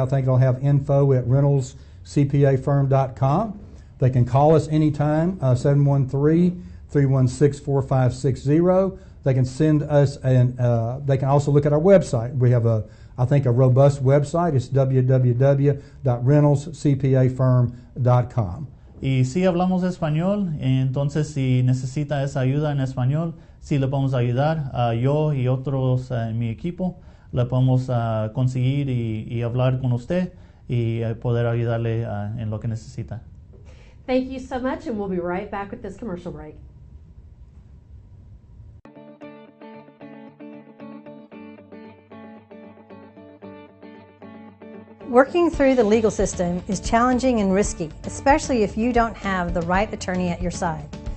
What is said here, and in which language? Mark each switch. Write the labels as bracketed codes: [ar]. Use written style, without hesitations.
[en] I think it'll have info@reynoldscpafirm.com. They can call us anytime, 713-316-4560. They can send us, they can also look at our website. We have a robust website. It's www.reynoldscpafirm.com. [es] Y si hablamos español, entonces si necesita esa ayuda en español, sí le podemos ayudar. Yo y otros en mi equipo le podemos conseguir y hablar con usted y poder ayudarle en lo que necesita. [en] Thank you so much, and we'll be right back with this commercial break. Working through the legal system is challenging and risky, especially if you don't have the right attorney at your side.